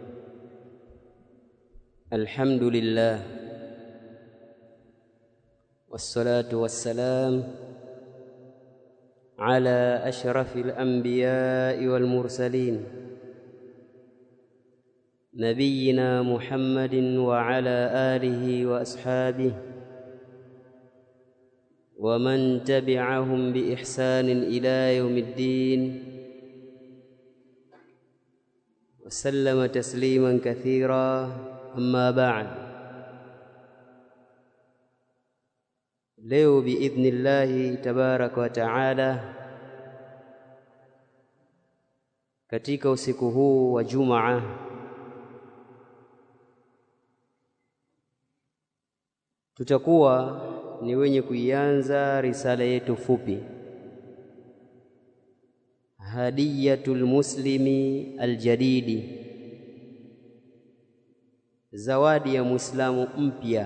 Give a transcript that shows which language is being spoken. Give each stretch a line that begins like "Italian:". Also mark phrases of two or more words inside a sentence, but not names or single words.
Arabic: الحمد لله والصلاة والسلام على أشرف الأنبياء والمرسلين نبينا محمد وعلى آله وأصحابه ومن تبعهم بإحسان إلى يوم الدين وسلم تسليما كثيرا. أما بعد،
Swahili: leo
Arabic: بإذن الله تبارك وتعالى,
Swahili: katika usiku huu wa Jumaa tutakuwa ni wenye kuianza risala yetu fupi, hadiyatul muslimi aljadidi, zawadi ya muislamu mpya.